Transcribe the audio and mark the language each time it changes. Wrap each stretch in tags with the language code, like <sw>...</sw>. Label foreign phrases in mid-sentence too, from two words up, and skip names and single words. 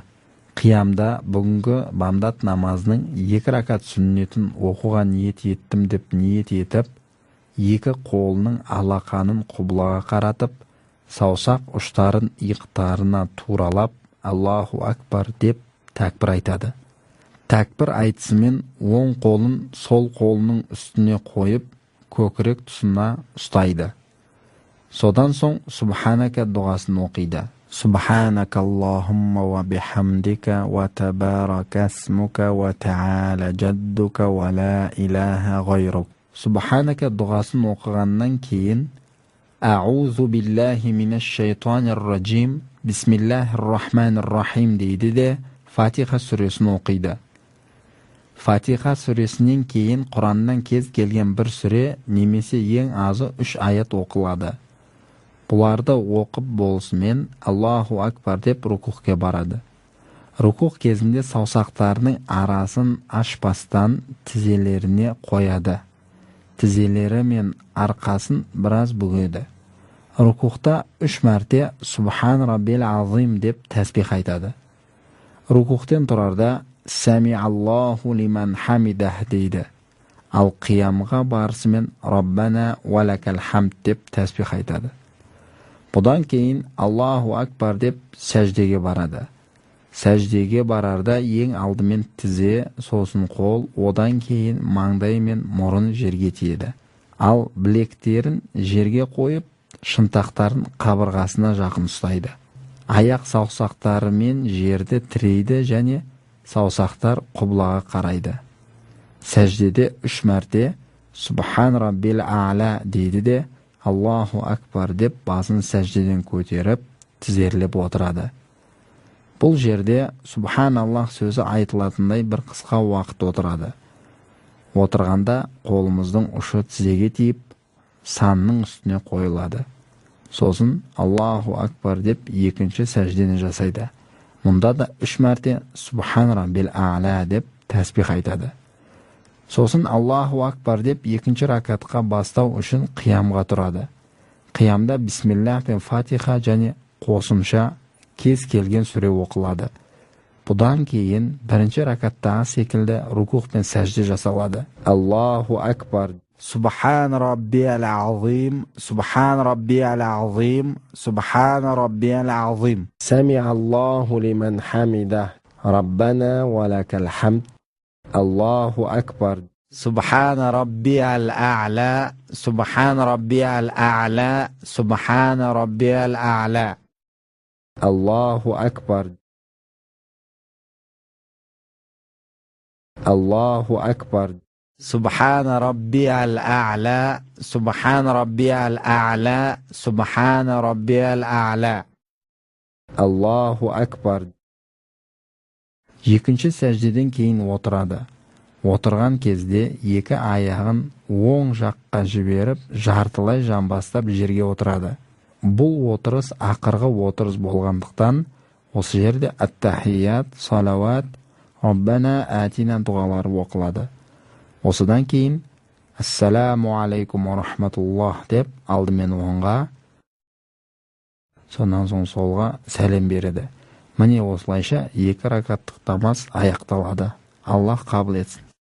<kk>Қиямда бүгінгі бамдат намазының 2 ракат сүннетін оқуға ниет еттім деп ниет етіп, 2 қолының алақанын құбылаға қаратып, саусақ ұштарын иықтарына туралап,</kk> <ar>الله أكبر</ar> <kk>деп тәкбір айтады. Тәкбір айтысымен оң қолын сол қолының үстіне қойып, көкірек тұсына ұстайды. Содан соң Субханака дұғасын оқиды.</kk> <ar>سبحانك اللهم وبحمدك وتبارك اسمك وتعالى جدك ولا إله غيرك.</ar> <kk>Субханака дұғасын оқығаннан кейін</kk> <ar>أعوذ بالله من الشيطان الرجيم بسم الله الرحمن الرحيم</ar> <kk>дейді де Фатиха сүресін оқиды. Фатиха сүресінен кейін Құраннан кез келген бір сүре немесе ең азы 3 аят оқылады. Бұларды оқып болысымен</kk> <ar>الله أكبر</ar> <kk>деп рукухке барады. Рукух кезінде саусақтарының арасын ашпастан тізелеріне қояды. Тізелері мен арқасын біраз бүгеді. Рукухта 3 мәрте</kk> <ar>سبحان ربي العظيم</ar> <kk>деп тәсбих айтады. Рукухтен тұрарда</kk> <ar>سمع الله لمن حمده</ar> <kk>дейді. Ал қиямға барысымен</kk> <ar>ربنا ولك الحمد</ar> <kk>деп тәсбих айтады. Бұдан кейін</kk> <ar>الله أكبر</ar> <kk>деп сәждеге барады. Сәждеге барарда ең алдымен тізе, сосын қол, одан кейін маңдай мен мұрын жерге тиеді. Ал білектерін жерге қойып, шынтақтарын қабырғасына жақын ұстайды. Аяқ саусақтарымен жерді тірейді және саусақтар құбылаға қарайды. Сәждеде 3 мәрте</kk> <ar>سبحان ربي الأعلى</ar> <kk>дейді де</kk> <ar>الله أكبر</ar> <kk>деп басын сәждеден көтеріп, тізерлеп отырады. Бұл жерде Субханаллах сөзі айтылатындай бір қысқа уақыт отырады. Отырғанда қолымыздың ұшы тізеге тиіп, санның үстіне қойылады. Сосын</kk> <ar>الله أكبر</ar> <kk>деп екінші сәждені жасайды. Мұнда да 3 мәрте</kk> <ar>سبحان ربي الأعلى</ar> <kk>деп тәсбих айтады. Сосын</kk> <ar>الله أكبر</ar> <kk>деп екінші ракатқа бастау үшін қиямға тұрады. Қиямда бисмиллах пен фатиха және қосымша кез келген сүре оқылады. Бұдан кейін бірінші ракаттағы секілді рукух пен сәжде жасалады.</kk> <ar>الله أكبر. سبحان ربي العظيم سبحان ربي العظيم سبحان ربي العظيم. سمع الله لمن حمده ربنا ولك الحمد. الله أكبر. سبحان ربي الأعلى سبحان ربي الأعلى سبحان ربي الأعلى. الله أكبر الله أكبر. سبحان ربي الأعلى سبحان ربي الأعلى سبحان ربي الأعلى. الله أكبر.</ar> <kk>Екінші сәждеден кейін отырады. Отырған кезде 2 аяғын оң жаққа жіберіп, жартылай жамбастап жерге отырады. Бұл отырыс ақырғы отырыс болғандықтан, осы жерде ат-тахият, салават,</kk> <ar>ربنا آتنا</ar> <kk>дұғалары оқылады. Осыдан кейін</kk> <ar>السلام عليكم ورحمة الله</ar> <kk>деп алдымен оңға, сонан соң солға сәлем береді. Міне осылайша 2 ракаттық намаз аяқталады. Аллах қабыл етсін.</kk>